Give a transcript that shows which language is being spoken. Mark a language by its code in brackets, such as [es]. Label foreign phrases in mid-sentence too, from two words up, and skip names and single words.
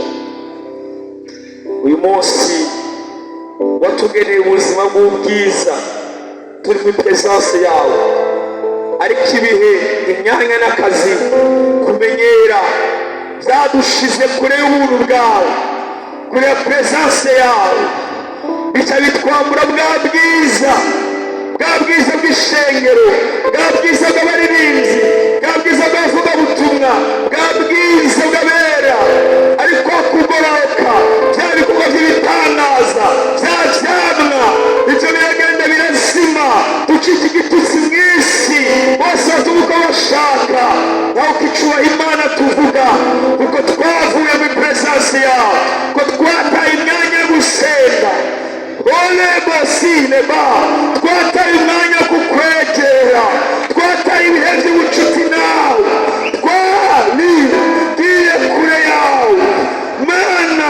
[rn] Uyu munsi watugeneye ubuzima bw'ubwiza, turi muri presence yawe, ariko ibihe, imyanya n'akazi, kumenyera byadushize kure y'ubuntu bwawe, kure ya presence yawe, bica bitwambura bwa bwiza bw'ishengero, bwa bwiza bw'abaririmbyi, bwa bwiza bw'abavugabutumwa, bwa bwiza bw'abera. Ariko kugororoka bya bikorwa by'ibitangaza, bya vyamwa, ivyo biragenda birazima, ducika igitutsi mw'isi, bose bavuga uko bashaka, naho ukicubaha Imana tuvuga, kuko twavuye muri presence yawe, ko twataye imyanya yo gusenga, twataye umwanya wo kukwegera, twataye ibihe by'ubucuti nawe, twarigiye kure yawe Mana.